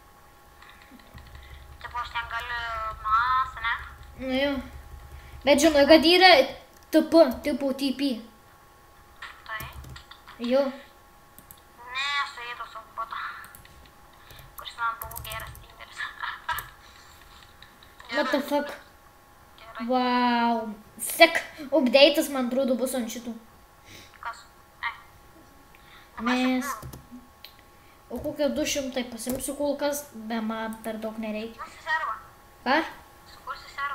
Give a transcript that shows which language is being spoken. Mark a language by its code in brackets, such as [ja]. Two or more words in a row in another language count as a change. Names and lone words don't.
[lt] Tipo, aš ten galiu mas, ne? Nu jau. Bet žinau, kad yra tipo TP. Tai. Jo. Ne, suėdau savo botą. Kuris man buvo geras tinderis. [en] What the fuck? [lt] Gerai. Wow. Sek, update'as man atrodo bus ant šitų. Kas? Mes. O kokią 200 pasimsiu kol kas, be man per daug nereikia. Sukursi servą. Ką? Sukursi servą.